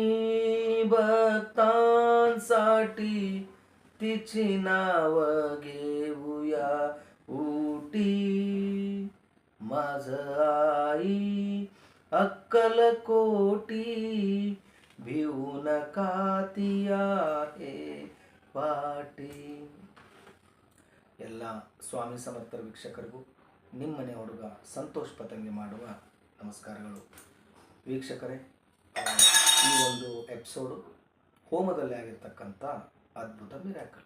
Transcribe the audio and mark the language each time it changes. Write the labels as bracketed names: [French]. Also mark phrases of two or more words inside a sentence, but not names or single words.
[Marathi] भक्तांसाठी तिची नाव घेऊया उटी माझ आई अक्कलकोटी भिवू नका ती आहे ಪಾಟಿ. [Kannada] ಎಲ್ಲ ಸ್ವಾಮಿ ಸಮರ್ಥರ ವೀಕ್ಷಕರಿಗೂ ನಿಮ್ಮ ಮನೆ ಹುಡುಗ ಸಂತೋಷ್ ಪತಂಗಿ ಮಾಡುವ ನಮಸ್ಕಾರಗಳು. ವೀಕ್ಷಕರೇ, ಈ ಒಂದು ಎಪಿಸೋಡು ಹೋಮದಲ್ಲಿ ಆಗಿರ್ತಕ್ಕಂಥ ಅದ್ಭುತ ಮಿರಾಕಲ್.